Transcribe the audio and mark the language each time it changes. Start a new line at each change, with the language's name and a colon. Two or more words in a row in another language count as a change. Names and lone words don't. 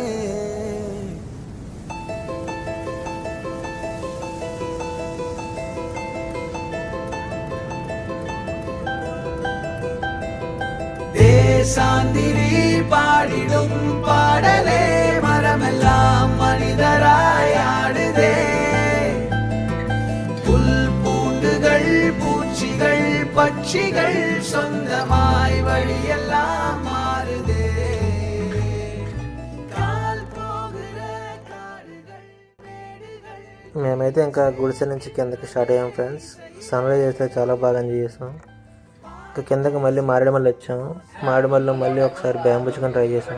Tamil: தேசாந்திரி பாடிடும் பாடலே மரமெல்லாம் மனிதராய் ஆடுதே. பூச்சிகள் பட்சிகள் சொந்தமாய் வழியெல்லாம் மாறுதே. கால் போகிற காடுகள் மேடுகள்.
Telugu: మేమైతే ఇంకా గుడిసె నుంచి కిందకి స్టార్ట్ అయ్యాం ఫ్రెండ్స్.
English: sun rise
Telugu: అయితే చాలా బాగా ఎంజాయ్ చేసాం. ఇంకా కిందకి మళ్ళీ మారేడుమల్లి వచ్చాము. మారేడుమల్లిలో మళ్ళీ ఒకసారి
English: bamboo chicken
Telugu: ట్రై చేసాం.